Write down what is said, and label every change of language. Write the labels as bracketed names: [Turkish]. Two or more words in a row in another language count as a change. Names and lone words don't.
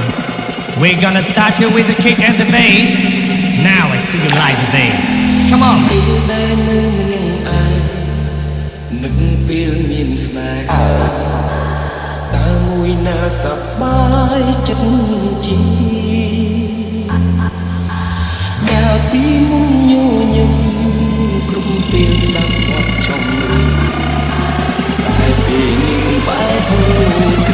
[English] We're gonna start here with the kick and the bass. Now let's see you live the bass. Come on. [Khmer] នឹងពេលមានស្នេហាតើមួយណាសប្បាយចិត្តជាកាលពីមុនញញឹមគ្រប់ពេលស្ដាប់គាត់ចំរៀងតែពេលនេះបែរហូរ